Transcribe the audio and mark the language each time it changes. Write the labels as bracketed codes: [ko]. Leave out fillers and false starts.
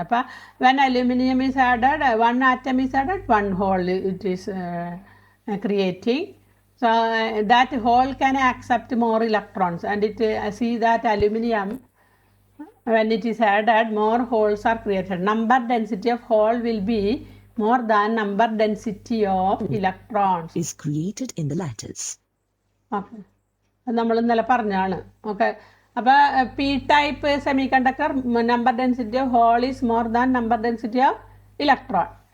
[en] അപ്പോൾ when aluminium is added, 1 atom is added, 1 hole it is creating. So that hole can accept more electrons, and it see that aluminium, when it is added, more holes are created. Number density of hole will be more than number density of electrons is created in the lattice. [ml] Okay. നമ്മൾ ഇന്നലെ പറഞ്ഞാണ്. [en] Okay, അപ്പോൾ P type semiconductor number density of hole is more than number density of electron.